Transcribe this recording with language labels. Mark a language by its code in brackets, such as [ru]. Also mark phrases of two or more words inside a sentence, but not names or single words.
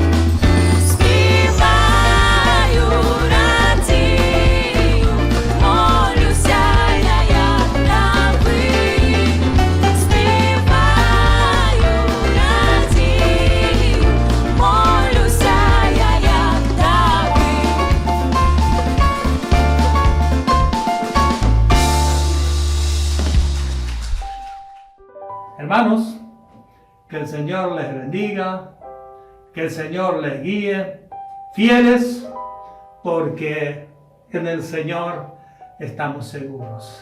[uk] Співаю, радію, молюся я, як Давид. Співаю, радію, молюся я, як Давид. [es] Hermanos, que el Señor les bendiga, que el Señor les guíe, fieles, porque en el Señor estamos seguros.